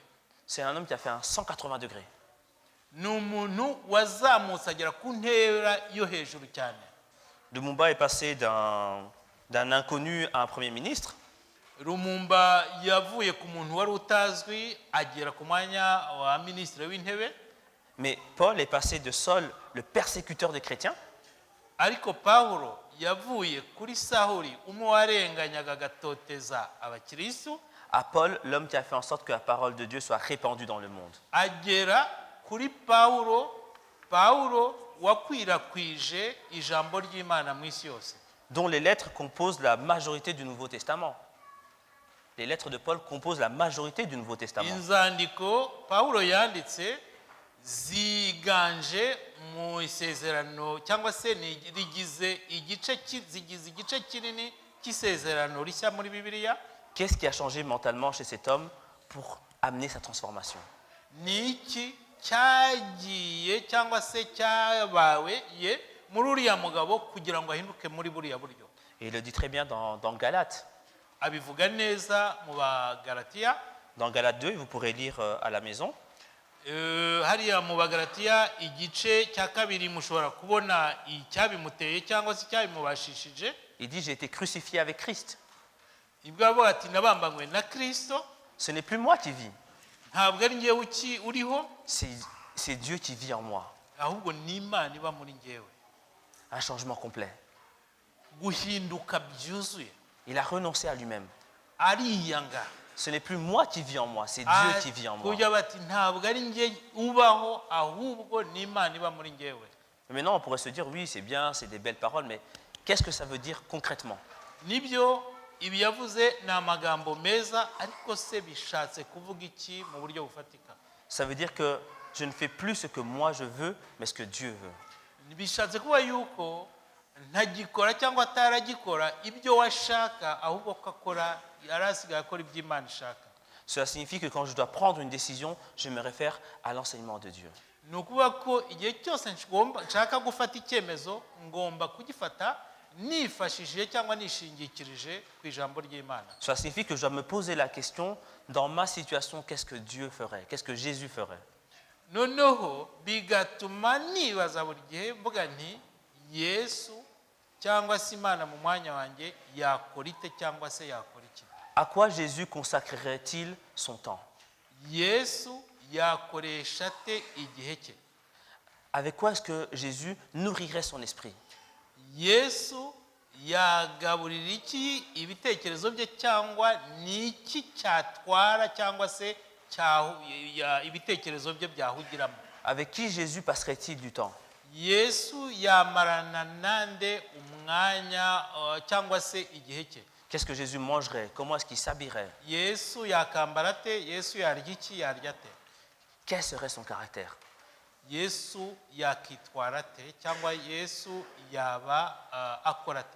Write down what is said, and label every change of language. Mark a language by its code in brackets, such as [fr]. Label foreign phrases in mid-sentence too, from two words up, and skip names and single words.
[fr] C'est un homme qui a fait un 180 degrés. [rw] Ni umuntu wazamutse agera ku ntera yo hejuru cyane. [fr] Lumumba est passé d'un inconnu à un premier ministre. [rw] Lumumba yavuye ku muntu wari utazwi agera ku mwanya wa minisitiri w'intebe. [fr] Mais Paul est passé de Saul, le persécuteur des chrétiens, [rw] Ariko Pawulo yavuye kuri Sawuli, umwe warenganyaga agatoteza abakristo, [fr] à Paul, l'homme qui a fait en sorte que la parole de Dieu soit répandue dans le monde. [rw] agera kuri Pawulo wakwirakwije ijambo ry'Imana mu isi yose, [fr] Dont les lettres composent la majorité du Nouveau Testament. Les lettres de Paul composent la majorité du Nouveau Testament. [rw] inzandiko Pawulo yanditse ziganje mu isezerano cyangwa se zigize igice kinini cy'isezerano rishya muri Bibiliya. [fr] Qu'est-ce qui a changé mentalement chez cet homme pour amener sa transformation? [rw] Ni iki cyagiye cyangwa se cyabawe muri uriya mugabo kugira ngo ahinduke muri buriya buryo? [fr] Et il le dit très bien dans Galates. [rw] Abivuga neza mu Bagalatiya. [fr] Dans Galates 2, vous pourrez lire à la maison. [rw] Hariya mu Bagalatiya igice cya kabiri mushobora kubona icyabimuteye cyangwa se icyabimubashishije. [fr] Il dit, j'ai été crucifié avec Christ. [rw] Ibwo avuga ati nabambanywe na Kristo, [fr] Ce n'est plus moi qui vis, [rw] ntabwo ari njyewe uriho, [fr] c'est Dieu qui vit en moi. [rw] ahubwo ni Imana iba muri njyewe. [fr] Un changement complet. [rw] Guhinduka byuzuye. [fr] Il a renoncé à lui-même. [rw] Ariyanga. [fr] Ce n'est plus moi qui vis en moi, c'est Dieu qui vit en moi. [rw] Kugira bati ntabwo ari njye ubaho, ahubwo ni Imana iba muri njyewe. [fr] Mais maintenant, on pourrait se dire, oui, c'est bien, c'est des belles paroles, mais qu'est-ce que ça veut dire concrètement? [rw] Nibyo ibi yavuze ni amagambo meza, ariko se bishatse kuvuga iki mu buryo bufatika? [fr] Ça veut dire que je ne fais plus ce que moi je veux, mais ce que Dieu veut. [rw] Bishatse kuba yuko ntagikora cyangwa ataragikora ibyo washaka, ahubwo ko akora, yari asigaye akora ibyo Imana ishaka. [fr] Cela signifie que quand je dois prendre une décision, je me réfère à l'enseignement de Dieu. [rw] ni ukuvuga ko igihe cyose nshaka gufata icyemezo ngomba kugifata nifashishije cyangwa nishingikirije ku ijambo ry'Imana. [fr] Cela signifie que je dois me poser la question, dans ma situation, qu'est-ce que Dieu ferait? Qu'est-ce que Jésus ferait? [rw] noneho bigatuma nibaza buri gihe mvuga nti Yesu cyangwa se Imana mu mwanya wanjye yakora ite cyangwa se yakora iki. [fr] À quoi Jésus consacrerait-il son temps? [rw] Yesu yakoresha ate igihe cye? [fr] Avec quoi est-ce que Jésus nourrirait son esprit? [rw] Yesu yagaburira iki ibitekerezo bye cyangwa ni iki cyatwara cyangwa se ibitekerezo bye byahugiramo? [fr] Avec qui Jésus passerait-il du temps? [rw] Yesu yamarana nande umwanya cyangwa se igihe cye? [fr] Qu'est-ce que Jésus mangerait? Comment est-ce qu'il s'habillerait? [rw] Yesu yakambara ate? Yesu yarya iki? Yarya ate? [fr] Quel serait son caractère? [rw] Yesu yakitwara ate cyangwa Yesu yaba akora ate?